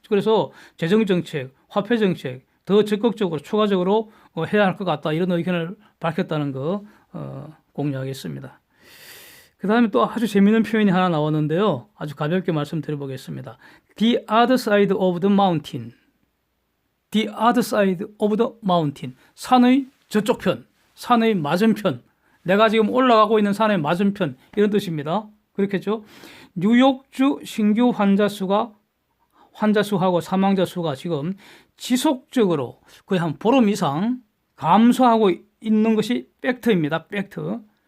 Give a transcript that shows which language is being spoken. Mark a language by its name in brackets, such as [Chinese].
[Korean] 그래서 재정 정책, 화폐 정책 더 적극적으로 추가적으로 해야 할 것 같다 이런 의견을 밝혔다는 거 공유하겠습니다. 그 다음에 또 아주 재미있는 표현이 하나 나왔는데요. 아주 가볍게 말씀드려보겠습니다. [English] The other side of the mountain. The other side of the mountain. [Korean] 산의 저쪽 편, 산의 맞은편. 내가 지금 올라가고 있는 산의 맞은편 이런 뜻입니다. 그렇겠죠? 뉴욕주 신규 환자 수하고 사망자 수가 지금 지속적으로 거의 한 보름 이상 감소하고 있는 것이 팩트입니다. 팩트.